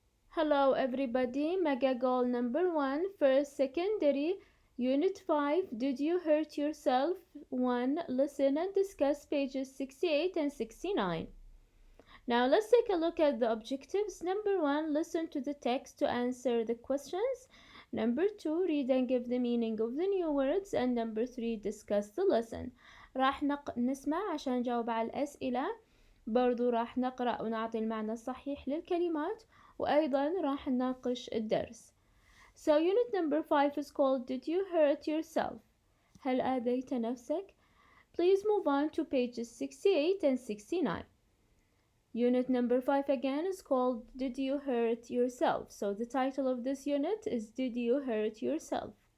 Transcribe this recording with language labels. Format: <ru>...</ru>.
<en>Hello everybody, mega goal number 1, first secondary, unit 5, did you hurt yourself? 1, listen and discuss pages 68 and 69. Now let's take a look at the objectives. Number 1, listen to the text to answer the questions. Number 2, read and give the meaning of the new words. And number 3, discuss the lesson.</en> <ar>راح نسمع عشان نجاوب على الأسئلة. برضو راح نقرأ ونعطي المعنى الصحيح للكلمات. وأيضا راح نناقش الدرس.</ar> <en>So unit number 5 is called Did you hurt yourself?</en> <ar>هل آذيت نفسك?</ar> <en>Please move on to pages 68 and 69. Unit number 5 again is called Did you hurt yourself? So the title of this unit is Did you hurt yourself?</en>